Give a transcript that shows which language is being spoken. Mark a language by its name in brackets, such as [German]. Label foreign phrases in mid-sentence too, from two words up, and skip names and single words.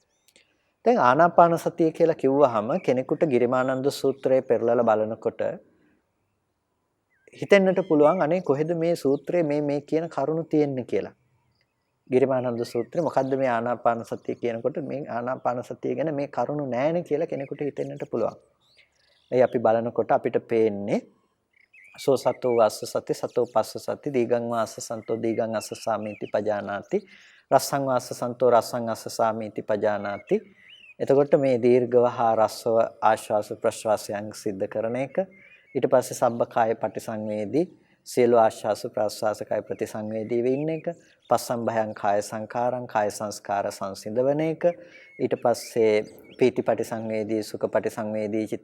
[Sinhala] දැන් ආනාපාන සතිය කියලා කිව්වහම කෙනෙකුට ගිරිමානන්ද සූත්‍රය පෙරලලා බලනකොට හිතෙන්නට පුළුවන් අනේ කොහෙද මේ සූත්‍රයේ මේ කියන කරුණු තියෙන්නේ කියලා. ගිරිමානන්ද සූත්‍රය මොකද්ද මේ ආනාපාන සතිය කියනකොට මේ ආනාපාන සතිය ගැන මේ කරුණු නැහැනේ කියලා කෙනෙකුට හිතෙන්නට පුළුවන්. ඒ අපි බලනකොට අපිට පේන්නේ [Pali] සෝ සතෝ වාස්ස සති සතෝ පස්ස සති දීගං වාස්ස සන්තෝ දීගං අස්ස සාමීති පජානාති රස්සං වාස්ස සන්තෝ රස්සං අස්ස සාමීති පජානාති. [Sinhala] එතකොට මේ දීර්ඝව හා රස්ව ආශ්වාස ප්‍රශ්වාසයන් සිද්ධ කරන එක, ඊට පස්සේ [Pali] සබ්බකාය පටිසංවේදී [Sinhala] සියලු ආශ්වාස ප්‍රශ්වාස කාය ප්‍රතිසංවේදී වෙන්න එක, [Pali] පස්සම්භයං කාය සංකාරං [Sinhala] කාය සංස්කාර සංසිඳවන එක, ඊට පස්සේ [Pali] පීති පටිසංවේදී සුඛ පටිසංවේදී චිත්ත